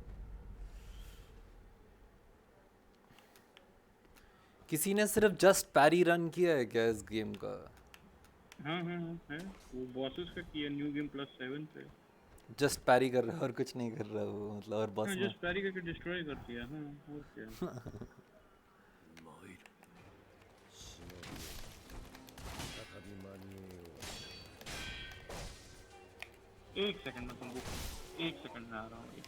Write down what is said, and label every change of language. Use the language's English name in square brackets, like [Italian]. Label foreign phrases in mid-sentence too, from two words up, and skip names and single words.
[Hindi] किसी ने सिर्फ [English] just parry run [Hindi] किया है क्या इस गेम का? हाँ है वो बॉसेस का किया [English] new game +7 [Hindi] पे. [English] just parry [Hindi] कर रहा है और कुछ नहीं कर रहा वो, मतलब और बॉस हाँ में. [English] just parry [Hindi] करके डिस्ट्रॉय कर दिया. हाँ और क्या. [Japanese] 参る忍びよ再び間に合おう [Hindi] एक सेकंड में तुमको 1 सेकंड में आ रहा हूँ.